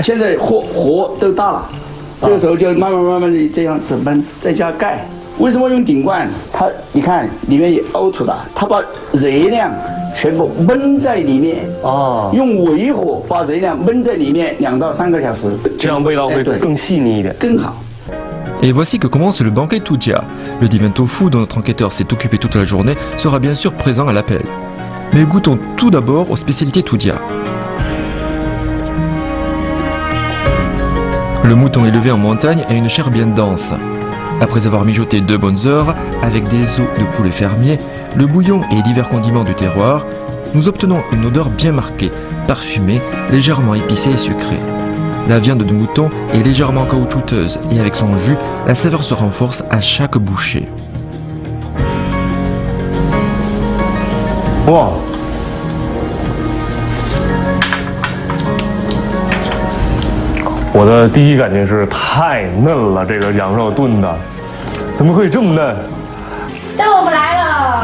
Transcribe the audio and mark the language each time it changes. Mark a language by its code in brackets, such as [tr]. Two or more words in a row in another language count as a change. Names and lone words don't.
[zh] 现在火都大了，这个时候就慢慢的这样子焖，再加盖。为什么用顶罐？它你看里面有凹凸的，它把热量全部焖在里面用微火把热量焖在里面2到3个小时，这样味道会更细腻一点，更好。 [fr] Et voici que commence le banquet Tudia. Le divin tofu dont notre enquêteur s'est occupé toute la journée sera bien sûr présent à l'appel. Mais goûtons tout d'abord aux spécialités Tudia. Le mouton élevé en montagne a une chair bien dense. Après avoir mijoté 2 bonnes heures avec des os de poulet fermier, le bouillon et divers condiments du terroir, nous obtenons une odeur bien marquée, parfumée, légèrement épicée et sucrée. La viande de mouton est légèrement caoutchouteuse et avec son jus, la saveur se renforce à chaque bouchée. Wow. [zh] 我的第一感觉是太嫩了，这个羊肉炖的，怎么可以这么嫩？豆腐来了，